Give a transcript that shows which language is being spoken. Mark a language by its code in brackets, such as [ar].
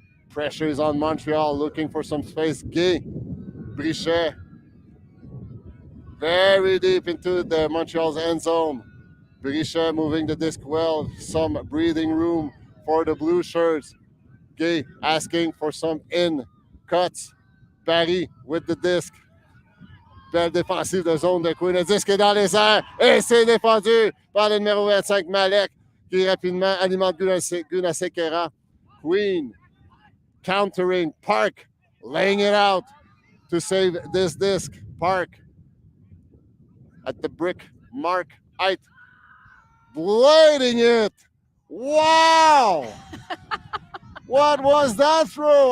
[en] Pressure is on Montreal, looking for some space. Gay, Brichet, very deep into the Montreal's end zone. Brichet moving the disc well, some breathing room for the blue shirts. Gay asking for some in cuts. Barry with the disc. [fr] Belle défensive de zone de Queen. Le disque est dans les airs et c'est défendu par le numéro 25, Malek, qui rapidement alimente Gunasekera. [en] Queen countering Park, laying it out to save this disc. Park at the brick mark height, blading it. Wow! What was that throw?